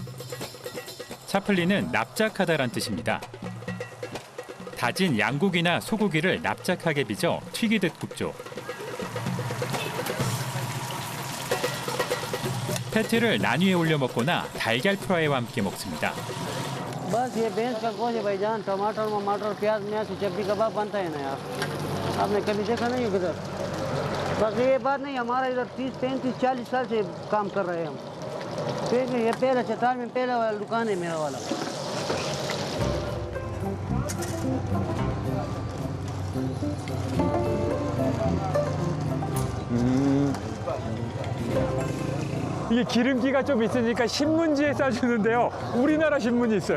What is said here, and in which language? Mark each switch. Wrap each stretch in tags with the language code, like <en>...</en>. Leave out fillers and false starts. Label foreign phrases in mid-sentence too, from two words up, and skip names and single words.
<ko>차플리는 납작하다란 뜻입니다. 다진 양고기나 소고기를 납작하게 빚어 튀기듯 굽죠. 패티를 나뉘어 올려 먹거나 달걀 프라이와 함께 먹습니다.</ko> <ur>بس یہ بھینس کا گوشت ہے بھائی جان ٹماٹر وماٹر پیاز میں سے چپٹی کباب بنتا ہے نا یار آپ نے کبھی دیکھا نہیں کدھر بس یہ بات نہیں ہمارا ادھر 30 35 40 سال سے کام کر رہے ہیں ہم ٹھیک ہے یہ پہلا چٹان میں پہلا والا دکان ہے میرا والا</ur> <ko>이게 기름기가 좀 있으니까 신문지에 싸주는데요. 우리나라 신문이 있어요.</ko>